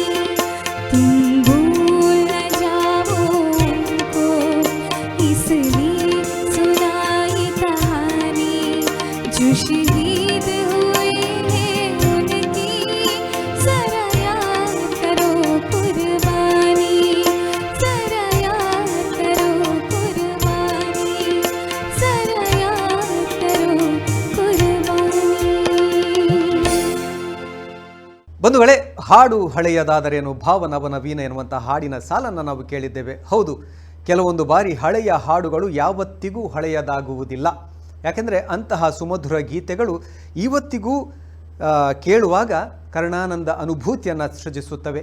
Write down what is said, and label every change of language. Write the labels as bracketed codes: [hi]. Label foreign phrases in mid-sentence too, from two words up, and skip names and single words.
[hi] तुम भूल न जाओ उनको, इसलिए सुनाई कहानी, जो शहीद हुए हैं उनकी जरा याद करो कुर्बानी, जरा याद करो कुर्बानी, जरा याद करो कुर्बानी। [kn] ಬಂಧುಗಳೇ, ಹಾಡು ಹಳೆಯದಾದರೇನು ಭಾವನವನವೀನ ಎನ್ನುವಂಥ ಹಾಡಿನ ಸಾಲನ್ನು ನಾವು ಕೇಳಿದ್ದೇವೆ. ಹೌದು, ಕೆಲವೊಂದು ಬಾರಿ ಹಳೆಯ ಹಾಡುಗಳು ಯಾವತ್ತಿಗೂ ಹಳೆಯದಾಗುವುದಿಲ್ಲ. ಯಾಕೆಂದರೆ ಅಂತಹ ಸುಮಧುರ ಗೀತೆಗಳು ಇವತ್ತಿಗೂ ಕೇಳುವಾಗ ಕರ್ಣಾನಂದ ಅನುಭೂತಿಯನ್ನು ಸೃಜಿಸುತ್ತವೆ.